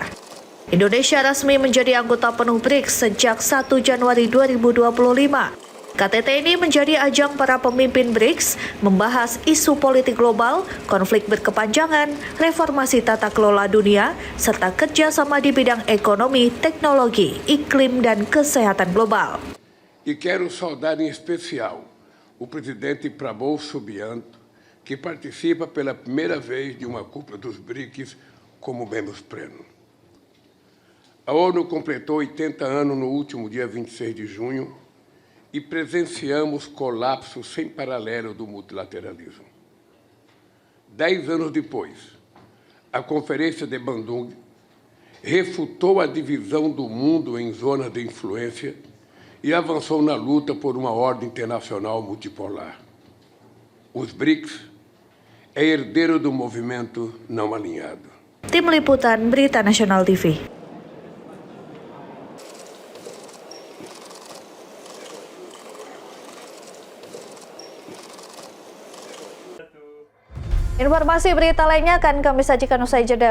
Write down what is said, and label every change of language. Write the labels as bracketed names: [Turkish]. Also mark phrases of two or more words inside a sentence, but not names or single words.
[Indonesian] Indonesia resmi menjadi anggota penuh BRICS sejak 1 Januari 2025. KTT ini menjadi ajang para pemimpin BRICS membahas isu politik global, konflik berkepanjangan, reformasi tata kelola dunia, serta kerjasama di bidang ekonomi, teknologi, iklim, dan kesehatan global. [Portuguese] E quero saudar em especial o presidente Prabowo Subianto, que participa pela primeira vez de uma cúpula dos BRICS como membro pleno. A ONU completou 80 anos no último dia 26 de junho e presenciamos colapso sem paralelo do multilateralismo. 10 anos depois, a Conferência de Bandung refutou a divisão do mundo em zonas de influência e avançou na luta por uma ordem internacional multipolar. Os BRICS é herdeiro do movimento não alinhado. [Indonesian] Tim Liputan, Berita Nasional TV. Informasi berita lainnya akan kami sajikan usai jeda.